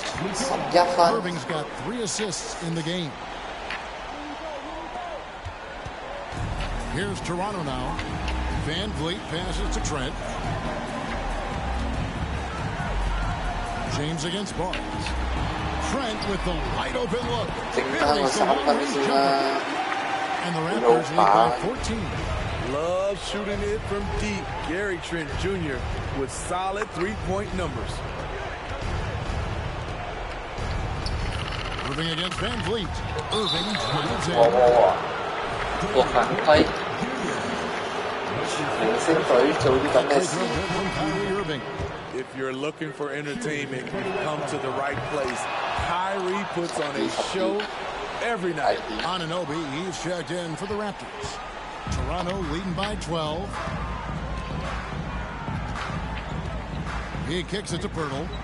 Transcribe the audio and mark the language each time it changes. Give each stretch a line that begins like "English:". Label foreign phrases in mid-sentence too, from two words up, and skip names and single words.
English: Irving's got 3 assists in the game. Here's Toronto now. Van Vliet passes to Trent. James against Barnes. Trent with the wide open look.
Cantonese: 剩翻個3分先啦。
English: And the Raptors lead by 14. Love shooting it from deep. Gary Trent Jr. with solid three-point numbers. Irving against Van Vliet. Irving drives in.
Cantonese: 個犯規，明星隊做啲咁嘅
English: Quick
Cantonese: 事。
English: little bit from Kyrie Irving. If you're looking for entertainment, you've come to the right place. Kyrie puts on a show every night. Anunoby, he's checked in for the Raptors. Toronto leading by 12. He kicks it to Pirtle.